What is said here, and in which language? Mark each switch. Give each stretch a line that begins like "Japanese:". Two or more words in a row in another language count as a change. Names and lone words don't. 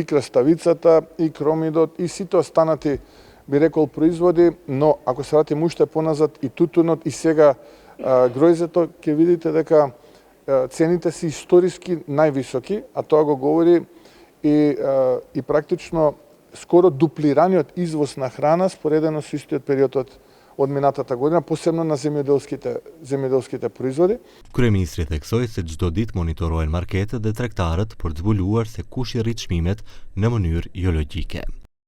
Macedonian: краставицата, и кромидот, и сите останати би рекол производи, но ако се вратиме уште поназад и тутунот и сега гројзето, ќе видите дека цените се историски највисоки, а тоа го говори и практично скоро дуплираниот извоз на храна споредено со истиот период од минатата година, посебно на земјоделските производи.
Albanian: Kryeministri theksoi se çdo ditë monitorohen marketet dhe tregtarët për të zbuluar se kush i rrit çmimet në mënyrë jo logjike.